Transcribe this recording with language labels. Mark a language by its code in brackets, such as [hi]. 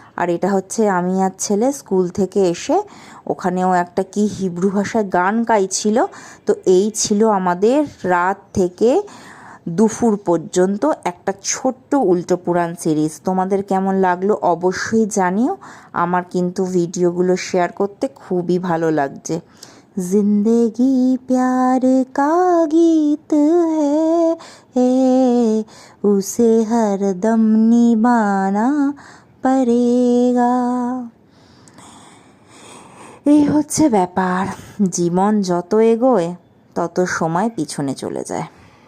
[bn] আর এটা হচ্ছে আমি আর ছেলে স্কুল থেকে এসে, ওখানেও একটা কি হিব্রু ভাষায় গান গাইছিল। তো এই ছিল আমাদের রাত থেকে দুপুর পর্যন্ত একটা ছোট্ট উল্টো পুরাণ সিরিজ। তোমাদের কেমন লাগলো অবশ্যই জানিও। আমার কিন্তু ভিডিওগুলো শেয়ার করতে খুবই ভালো লাগছে। [hi] जिंदगी प्यार का गीत है, उसे हर दम निभाना पड़ेगा। [bn] এই হচ্ছে ব্যাপার। জীবন যত এগোয় তত সময় পিছনে চলে যায়।